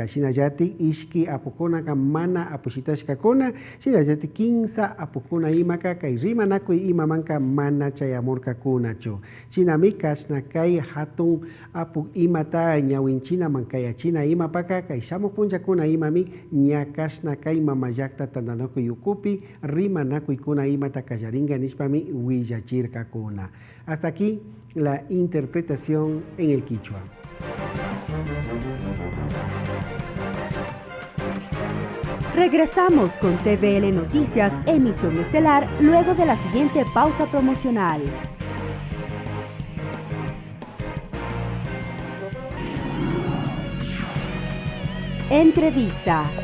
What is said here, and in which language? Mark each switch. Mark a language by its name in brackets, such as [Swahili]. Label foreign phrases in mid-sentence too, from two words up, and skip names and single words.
[Quechua] Shinallati ishki apukunaka mana apushitashkakuna shinallati 15 apukuna imaka kay rimanakuy imamanka mana chayamurkakunachu. Shinami kasna kay hatun apuk imata ñawinchina mankayachina imapaka kay shamuk punjakuna imami ña kasna kay mamayakta tandanakuy ukupi rimanakuykuna imata kallaringa nishpami willachirkakuna. [Spanish] Hasta aquí la interpretación en el quichua. Regresamos con TVL Noticias, emisión estelar, luego de la siguiente pausa promocional. Entrevista.